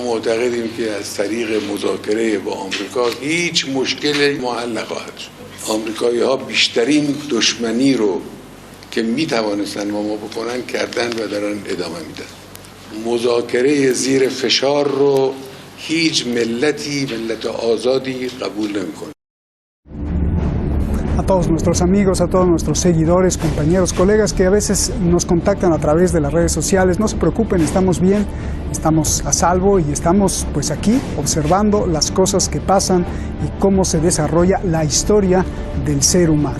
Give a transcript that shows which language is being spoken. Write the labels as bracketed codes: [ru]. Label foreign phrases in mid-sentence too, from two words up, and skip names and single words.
[fa] ما معتقدیم که از طریق مذاکره با آمریکا هیچ مشکلی حل نخواهد شد. آمریکایی ها بیشترین دشمنی رو که می توانستن با ما بکنن کردن و دارن ادامه میدن. مذاکره زیر فشار رو هیچ ملت آزادی قبول نمیکنه. [es] A todos nuestros amigos, a todos nuestros seguidores, compañeros, colegas que a veces nos contactan a través de las redes sociales, no se preocupen, estamos bien, estamos a salvo y estamos pues aquí observando las cosas que pasan y cómo se desarrolla la historia del ser humano.